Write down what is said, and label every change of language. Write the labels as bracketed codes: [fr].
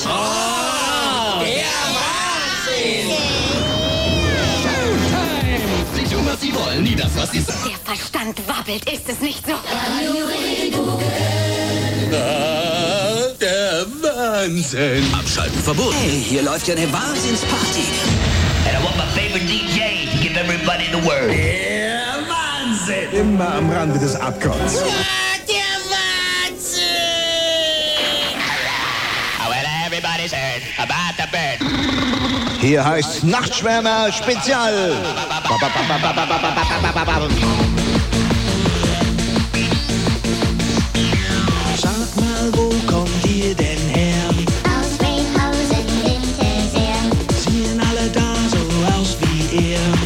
[de] Oh, der Wahnsinn! Sie tun, was sie wollen, nie das, was sie sagen. Der Verstand wabbelt, ist es nicht so? Der Wahnsinn! Abschalten verboten. Hey, hier läuft ja eine Wahnsinnsparty. [en] And I want my favorite DJ to give everybody the word. [de] Der Wahnsinn! Immer am Rande des Abgrunds. Der Wahnsinn! [en] Well, everybody's heard about the bird. [de] Hier heißt Nachtschwärmer Spezial. Sag mal, wo kommt ihr denn her? Aus Rheinhausen, bitte sehr. Sehen alle da so aus wie ihr?